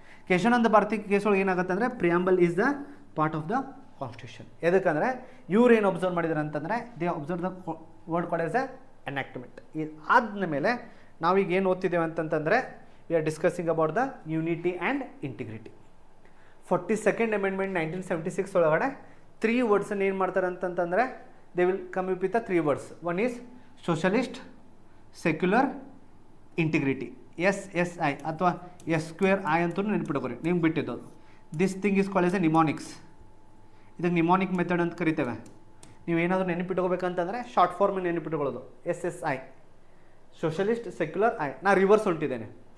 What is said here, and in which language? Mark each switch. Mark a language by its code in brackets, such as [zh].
[kn] Keshavananda Bharati case ಒಳಗೆ ಏನಾಗುತ್ತೆ ಅಂದರೆ [en] Preamble is the part of the constitution. [kn] ಎದಕ್ಕಂದರೆ ಇವ್ರು ಏನು ಅಬ್ಸರ್ವ್ ಮಾಡಿದ್ರು ಅಂತಂದರೆ [en] They observe the word called as a enactment. [kn] ಆದಮೇಲೆ ನಾವೀಗ ಏನು ಓದ್ತಿದ್ದೇವೆ ಅಂತಂತಂದರೆ [en] We are discussing about the unity and integrity. [kn] 42nd amendment 1976 ಒಳಗಡೆ 3 ವರ್ಡ್ಸನ್ನು ಏನು ಮಾಡ್ತಾರೆ ಅಂತಂತಂದರೆ [en] they will come up with the 3 words. One is socialist, secular, integrity. [kn] SSI ಅಥವಾ S2I ಅಂತೂ ನೆನ್ಪಿಟ್ಕೋರಿ, ನಿಮ್ಗೆ ಬಿಟ್ಟಿದ್ದು. [en] This thing is called as a mnemonics. [kn] ಇದಕ್ಕೆ ನಿಮಾನಿಕ್ ಮೆಥಡ್ ಅಂತ ಕರಿತೇವೆ. ನೀವು ಏನಾದರೂ ನೆನಪಿಟ್ಕೋಬೇಕಂತಂದರೆ short form ನೆನಪಿಟ್ಕೊಳ್ಳೋದು SSI, socialist, secular, I. ನಾ ರಿವರ್ಸ್ ಹೊಂಟಿದ್ದೇನೆ.